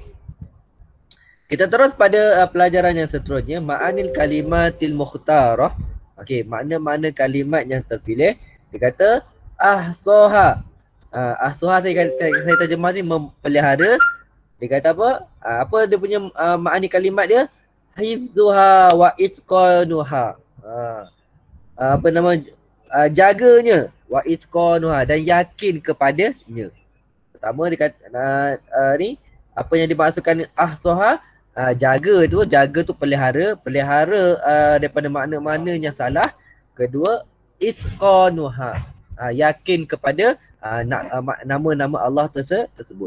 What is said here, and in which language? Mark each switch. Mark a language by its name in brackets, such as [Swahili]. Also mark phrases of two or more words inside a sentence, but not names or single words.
[Malay] Kita terus pada pelajaran yang seterusnya, [Arabic] معاني الكلمات المختارة. [Malay] Okey, makna-makna kalimat yang terpilih. Dia kata ahsaha. Ahsaha saya terjemah ni mempelihara. Dia kata apa? Apa dia punya makna kalimat dia? [Arabic] حفظها وإتقانها. Jaganya, وإتقانها, [Malay] dan yakin kepadanya. Pertama dia kata ni apa yang dimaksudkan ahsaha, jaga tu pelihara daripada makna-makna yang salah. Kedua, itqanuha, yakin kepada nama-nama Allah tersebut.